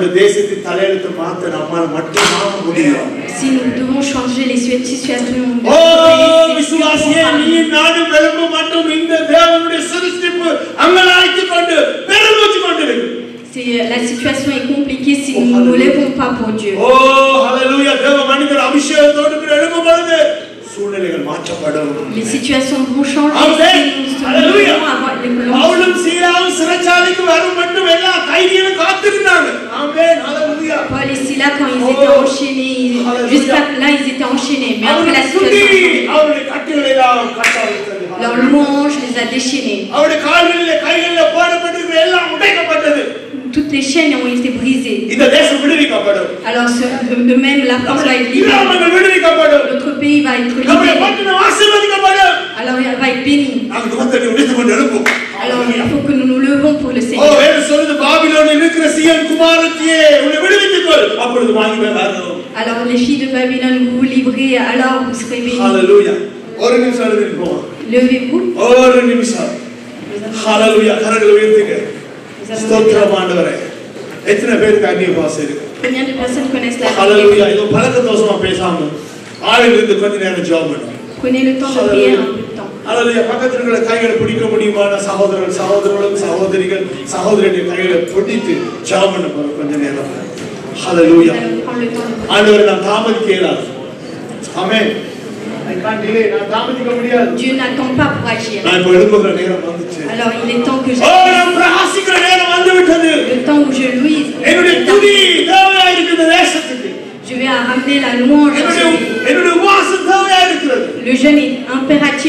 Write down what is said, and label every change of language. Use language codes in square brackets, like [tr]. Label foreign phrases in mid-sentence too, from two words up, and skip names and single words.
[fr] Si nous devons changer les situations de la situation est compliquée si nous ne nous lèvons pas pour Dieu. Oh, Alléluia. Les situations vont changer. [ta] Alléluia. Paulum Silas சிறைச்சாலைக்கு வரும் மட்டும் எல்லா கைதிகளும் காத்திருந்தாங்க. ஆமென். [fr] Alléluia. Paul et Silas quand ils étaient enchaînés, jusqu'à là ils étaient enchaînés, mais après la situation [ta] அவருடைய கட்டுகளை எல்லாம் கட்டவிழ்த்தது. [fr] leur louange les a déchaînés. [ta] அவருடைய கால்களிலே கைகளிலே போடப்பட்டிருக்கிற எல்லாம் உடைக்கப்பட்டது. [fr] Toutes les chaînes ont été brisées. [ta] இந்த தேசம் விடுவிக்கப்படும். [fr] Alors de même la France va être libérée. Notre pays va être libéré. Alors il va être béni. Alors il faut que nous nous levons pour le Seigneur. Alors les filles de Babylone, vous vous livrez, alors vous serez bénis. Alléluia. Levez-vous. Alléluia. [ta] ஸ்தோத்திரம் ஆண்டவரே. எத்தனை பேருக்கு அந்நிய பாஷை இருக்கு? [fr] Combien de personnes connaissent la Alléluia. [ta] இது பழக்கதோஷமா பேசாம ஆளுங்களுக்கு கொஞ்ச நேரம் ஜெபம் பண்ணுங்க. [fr] Prenez le temps de prier un peu de temps. Alléluia. [ta] பக்கத்துல இருக்கிற கைகளை பிடிக்க முடியுமான சகோதரர்கள் சகோதரிகள் சகோதரிகளுடைய கைகளை பிடித்து ஜெபம் பண்ண போறோம் கொஞ்ச நேரம். Alléluia. ஆண்டவரே நான் தாமதிக்க இயலாது. ஆமென். [fr] Dieu n'attend pas pour agir. Alors il est temps que je le temps où je louise. Je vais ramener la louange. Le jeûne est impératif.